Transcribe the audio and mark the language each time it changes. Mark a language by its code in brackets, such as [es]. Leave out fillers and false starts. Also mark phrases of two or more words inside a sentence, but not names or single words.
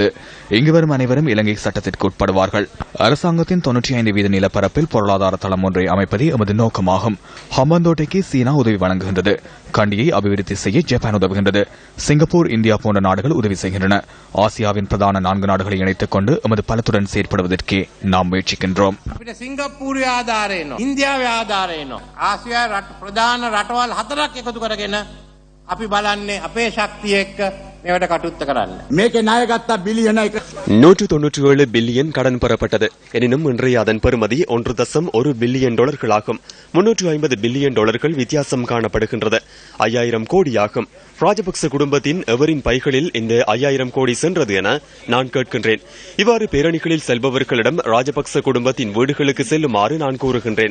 [ta] இங்கு வரும் அனைவரும் இலங்கை சட்டத்திற்கு உட்படுவார்கள். அரசாங்கத்தின் 95% நிலப்பரப்பில் பொருளாதார தளம் ஒன்றை அமைப்பதே எமது நோக்கமாகும். ஹம்பாந்தோட்டைக்கு சீனா உதவி வழங்குகின்றது. கண்டியை அபிவிருத்தி செய்ய ஜப்பான் உதவுகின்றது. சிங்கப்பூர், இந்தியா போன்ற நாடுகள் உதவி செய்கின்றன. ஆசியாவின் பிரதான 4 நாடுகளை இணைத்துக் கொண்டு எமது பலத்துடன் செயற்படுவதற்கே நாம் முயற்சிக்கின்றோம். [si] ආසියා ප්‍රධාන රටවල් 4ක් එකතු කරගෙන අපි බලන්නේ අපේ ශක්තිය එක්ක මේවට කටයුත්ත කරන්න. මේකේ ණය ගත්ත බිලියන [ta] 197 பில்லியன் கடன் பெறப்பட்டது. எனினும் இன்றைய அதன் பெறுமதி 1.1 பில்லியன் டாலர்களாகும். 350 பில்லியன் டாலர்கள் வித்தியாசம் காணப்படுகின்றது. 5000 கோடியாகும். ராஜபக்ச குடும்பத்தின் எவரின் பைகளில் இந்த 5000 கோடி சென்றது என நான் கேட்கின்றேன். இவ்வாறு பேரணிகளில் செல்பவர்களிடம் ராஜபக்ச குடும்பத்தின் வீடுகளுக்கு செல்லுமாறு நான் கூறுகின்றேன்.